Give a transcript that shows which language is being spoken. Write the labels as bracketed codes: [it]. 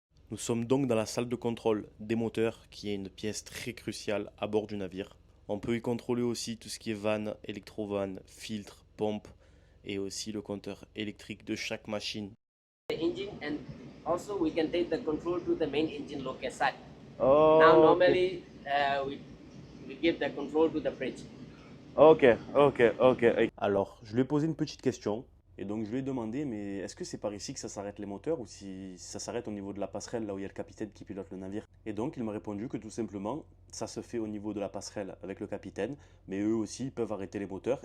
[fr] Nous sommes donc dans la salle de contrôle des moteurs qui est une pièce très cruciale à bord du navire. On peut y contrôler aussi tout ce qui est vanne, électrovanne, filtre, pompe et aussi le compteur électrique de chaque machine. [en] The engine and Also, we can take the control to the main engine locator side. Oh, Now, ok. normally, we give the control to the bridge. Ok. [fr] Alors, je lui ai posé une petite question. Et donc, je lui ai demandé, mais est-ce que c'est par ici que ça s'arrête les moteurs ou si ça s'arrête au niveau de la passerelle, là où il y a le capitaine qui pilote le navire? Et donc, il m'a répondu que tout simplement, ça se fait au niveau de la passerelle avec le capitaine, mais eux aussi, ils peuvent arrêter les moteurs.